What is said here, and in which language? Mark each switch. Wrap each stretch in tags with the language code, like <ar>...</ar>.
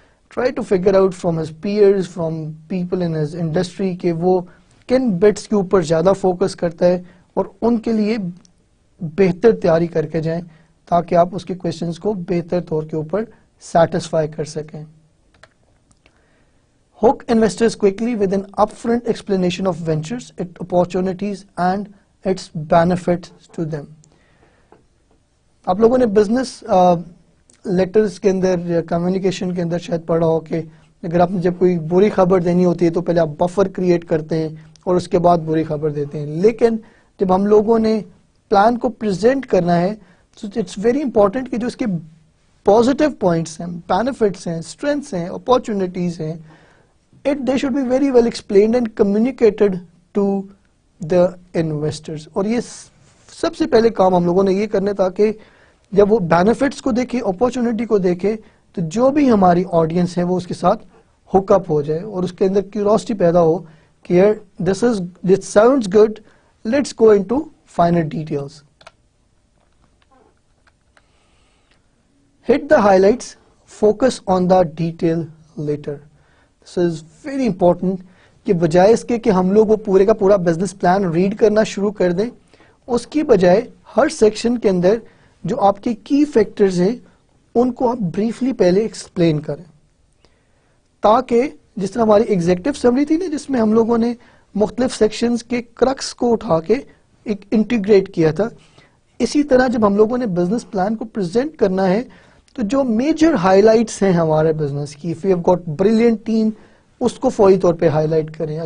<en>try to figure out from his peers, from people in his industry</en> <ur>کہ وہ کن bits کے اوپر زیادہ فوکس کرتا ہے اور ان کے لیے بہتر تیاری کر کے جائیں تاکہ آپ اس کے کویشچنس کو بہتر طور کے اوپر سیٹسفائی کر سکیں.</ur> <en>Hook investors quickly with an upfront explanation of ventures, its opportunities and its benefits to them.</en> <ur>آپ لوگوں نے بزنس لیٹرز کے اندر یا کمیونیکیشن کے اندر شاید پڑھا ہو کہ اگر آپ نے جب کوئی بری خبر دینی ہوتی ہے تو پہلے آپ بفر کریٹ کرتے ہیں اور اس کے بعد بری خبر دیتے ہیں. لیکن جب ہم لوگوں نے پلان کو پریزنٹ کرنا ہے تو</ur> <en>it's very important</en> <ur>کہ جو اس کے پازیٹیو پوائنٹس ہیں, بینیفٹس ہیں, اسٹرینتھس ہیں, اپارچونیٹیز ہیں,</ur> <en>they should be very well explained and communicated to the investors.</en> <ur>اور یہ سب سے پہلے کام ہم لوگوں نے یہ کرنے تاکہ جب وہ بینیفٹس کو دیکھے, اپارچونیٹی کو دیکھے, تو جو بھی ہماری آڈینس ہے وہ اس کے ساتھ ہک اپ ہو جائے اور اس کے اندر کیوریوسٹی پیدا ہو کہ یار</ur> <en>this sounds good, let's go into finer details. Hit the highlights, focus on the detail later. This is very important</en> <ur>کہ بجائے اس کے کہ ہم لوگ وہ پورے کا پورا بزنس پلان ریڈ کرنا شروع کر دیں, اس کی بجائے ہر سیکشن کے اندر جو آپ کے کی فیکٹرز ہیں ان کو آپ بریفلی پہلے ایکسپلین کریں, تاکہ جس طرح ہماری ایگزیکٹو سمری تھی نا جس میں ہم لوگوں نے مختلف سیکشنز کے کرکس کو اٹھا کے ایک انٹیگریٹ کیا تھا, اسی طرح جب ہم لوگوں نے بزنس پلان کو پریزنٹ کرنا ہے تو جو میجر ہائی لائٹس ہیں ہمارے بزنس کی,</ur> <en>if you have got brilliant team,</en> <ur>اس کو فوری طور پہ ہائی لائٹ کریں.</ur>